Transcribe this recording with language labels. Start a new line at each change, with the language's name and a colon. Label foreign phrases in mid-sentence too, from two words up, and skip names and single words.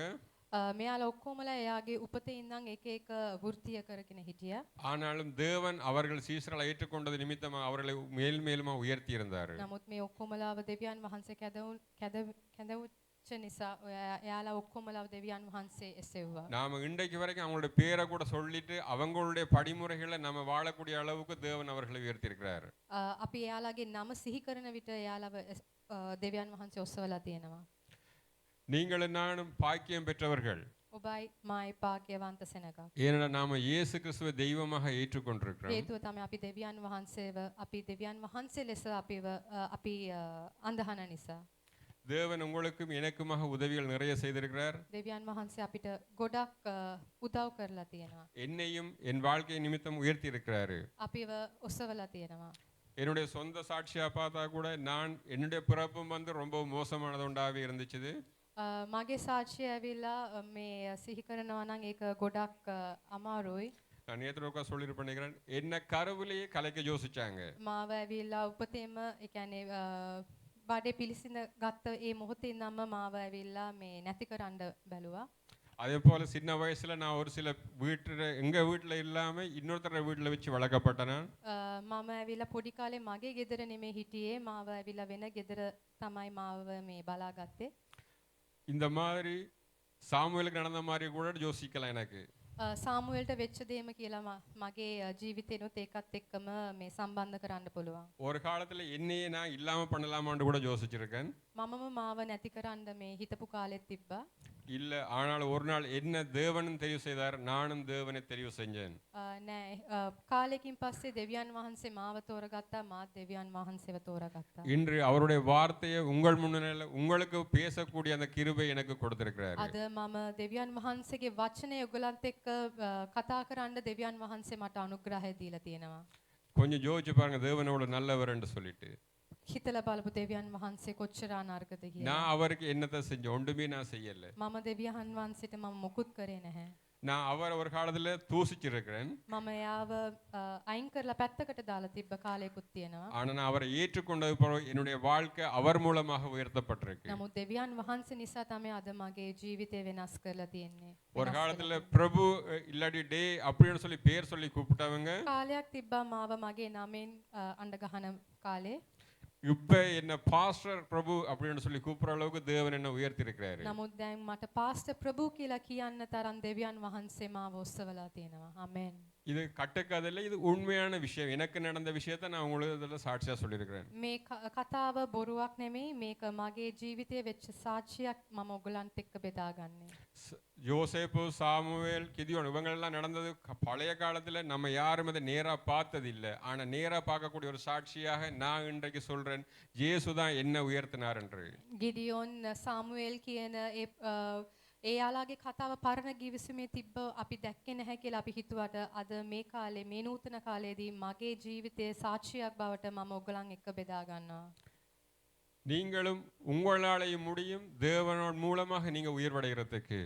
Sinhala: මෙයාලා ඔක්කොමලා එයාගේ උපතේ ඉඳන් එක එක වෘත්තිය කරගෙන හිටියා.
Tamil: ஆனாலும் தேவன் அவர்கள் சீசர்களை ஏற்றுக்கொண்டது நிமித்தமாக அவர்களை மேல் மேலுமா உயர்த்தி இருந்தார்.
Sinhala: නමුත් මේ ඔක්කොමලාව දෙවියන් වහන්සේ කැදවුච්ච නිසා එයාලා ඔක්කොමලාව දෙවියන් වහන්සේ එසෙව්වා.
Tamil: நாம இன்றைக்கு வரைக்கும் அவங்களுடைய பேரை கூட சொல்லிட்டு அவங்களுடைய படிமுறைகளை நம்ம வாழக்கூடிய அளவுக்கு தேவன் அவர்களை உயர்த்தி இருக்கிறார்.
Sinhala: අපි එයාලාගේ නම සිහි කරන විට එයාලව දෙවියන් වහන්සේ ඔසවලා තියෙනවා.
Tamil: நீங்களும் நானும் பாக்கியம் பெற்றவர்கள்.
Sinhala: ඔබයි මායි භාග්‍යවන්ත සෙනගක්.
Tamil: ஏனென்றால் நாம இயேசு கிறிஸ்துவை தெய்வமாக ஏற்றுக்கொண்டிருக்கிறோம்.
Sinhala: හේතුව තමයි අපි දෙවියන් වහන්සේ ලෙස අපි අඳහන නිසා.
Tamil: தேவன் உங்களுக்கும் எனக்குமாக உதவிகள் நிறைய செய்திருக்கிறார்.
Sinhala: දෙවියන් වහන්සේ අපිට ගොඩක් උදව් කරලා තියෙනවා.
Tamil: என்னையும் என் வாழ்க்கை நிமித்தம் உயர்த்தி இருக்கிறாரு.
Sinhala: අපිව ඔසවලා තියෙනවා.
Tamil: என்னுடைய சொந்த சாட்சியா பார்த்தா கூட நான் என்னுடைய பிறப்பும் வந்து ரொம்ப மோசமானது உண்டாவே இருந்துச்சு.
Sinhala: මගේ සාක්ෂිය ඇවිල්ලා මේ සිහි කරනවා නම් ඒක ගොඩක් අමාරුයි.
Tamil: நான் நேற்று சொல்லிட்டு பண்ணிக்கிறேன் என்ன கருவிலேயே கலைக்க யோசிச்சாங்க.
Sinhala: මාව ඇවිල්ලා උපතේම ඒ කියන්නේ බඩේ පිළිසිඳ ගත්ත ඒ මොහොතේ ඉඳන්ම මාව ඇවිල්ලා මේ නැති කරන්න බැලුවා.
Tamil: அதே போல சின்ன வயசுல நான் ஒரு சில எங்க வீட்டுல இல்லாம இன்னொருத்தர வீட்டுல வச்சு வளர்க்கப்பட்டேன்.
Sinhala: මම ඇවිල්ලා පොඩි කාලේ මගේ ගෙදර නෙමෙයි හිටියේ, මාව ඇවිල්ලා වෙන ගෙදර තමයි මාව මේ බලාගත්තේ.
Tamil: இந்த மாதிரி சாமுவேலுக்கு நடந்த மாதிரி கூட யோசிக்கலாம் எனக்கு.
Sinhala: සාමුවෙල්ට වෙච්ච දේම කියලා මගේ ජීවිතේනොත් ඒකත් එක්කම මේ සම්බන්ධ කරන්න පුළුවන්.
Tamil: ஒரு காலத்துல என்னையே நான் இல்லாம பண்ணலாமான்னு கூட யோசிச்சிருக்கேன்.
Sinhala: මමම මාව නැති කරන්න මේ හිතපු කාලෙත් තිබ්බා.
Tamil: இல்ல ஆனால் ஒரு நாள் என்ன தேவனும் தெரிவு செய்தார், நானும் தேவனை தெரிவு செஞ்சேன்.
Sinhala: නෑ කාලෙකින් පස්සේ දෙවියන් වහන්සේ මාව තෝරගත්තා, මාත් දෙවියන් වහන්සේව තෝරගත්තා.
Tamil: இன்று அவருடைய வார்த்தையை உங்கள் முன்னிலையில் உங்களுக்கு பேசக்கூடிய அந்த கிருபை எனக்கு கொடுத்திருக்கிறார்.
Sinhala: අද මම දෙවියන් වහන්සේගේ වචනේ ඔයගලන්ට එක්ක කතා කරන්න දෙවියන් වහන්සේ මට අනුග්‍රහය දීලා තියෙනවා.
Tamil: கொஞ்சம் யோசிச்சு பாருங்க தேவன் எவ்வளவு நல்லவர் என்று சொல்லிட்டு.
Sinhala: හිතලා බලපු දෙවියන් වහන්සේ කොච්චර අනර්ගද කියලා.
Tamil: நான் அவருக்கு என்னத்தை செஞ்சேன்? ஒன்றுமே நான் செய்யல.
Sinhala: මම දෙවියන් වහන්සේට මම මොකුත් කරේ නැහැ.
Tamil: நான் அவர் ஒரு காலத்துல தூசிச்சிருக்கிறேன்.
Sinhala: මම එයාව අයින් කරලා පැත්තකට දාලා තිබ්බ කාලයකුත් තියෙනවා.
Tamil: ஆனா நான் அவரை ஏற்றுக்கொண்டது பிறகு என்னுடைய வாழ்க்கை அவர் மூலமாக உயர்த்தப்பட்டிருக்கு.
Sinhala: නමුත් දෙවියන් වහන්සේ නිසා තමයි අද මගේ ජීවිතේ වෙනස් කරලා තියෙන්නේ.
Tamil: ஒரு காலத்துல பிரபு இல்லாடி டே அப்படின்னு சொல்லி பேர் சொல்லி கூப்பிட்டவங்க
Sinhala: කාලයක් තිබ්බා මාව මගේ නමෙන් අඬ ගහන කාලේ.
Tamil: இப்ப என்ன பாஸ்டர் பிரபு அப்படின்னு சொல்லி கூப்பிடுற அளவுக்கு தேவன் என்ன உயர்த்தி இருக்கிறாரு.
Sinhala: නමුත් දැන් මට පාස්ටර් ප්‍රභු කියලා කියන්න තරම් දෙවියන් වහන්සේ මාව ඔස්සවලා තියෙනවා. ආමෙන්.
Tamil: இது கட்டுக்கதையில் இது உண்மையான விஷயம். எனக்கு நடந்த விஷயத்தை நான் உங்களுக்கு இதில் சாட்சியாக சொல்லியிருக்கிறேன்.
Sinhala: මේ කතාව බොරුවක් නෙමෙයි මේක මගේ ජීවිතයේ වෙච්ච සාක්ෂියක් මම ඔයගලන්ට එක්ක බෙදාගන්නේ.
Tamil: யோசேப்பு, சாமுவேல், கிதியோன் இவங்களெல்லாம் நடந்தது பழைய காலத்தில் நம்ம யாரும் அதை நேராக பார்த்ததில்லை. ஆனால் நேராக பார்க்கக்கூடிய ஒரு சாட்சியாக நான் இன்றைக்கு சொல்கிறேன், இயேசு தான் என்ன உயர்த்தினார் என்று.
Sinhala: ගිඩියොන් සාමුවෙල් කියන ඒ යාලාගේ කතාව පරණ ගිවිසුමේ තිබ්බ අපි දැක්කේ නැහැ කියලා අපි හිතුවට අද මේ කාලේ මේ නූතන කාලයේදී මගේ ජීවිතයේ සාක්ෂියක් බවට මම ඔයගලන් එක්ක බෙදා ගන්නවා.
Tamil: நீங்களும் உங்களாலேயும் முடியும் தேவனோட மூலமாக நீங்க உயர்வடைகிறதுக்கு.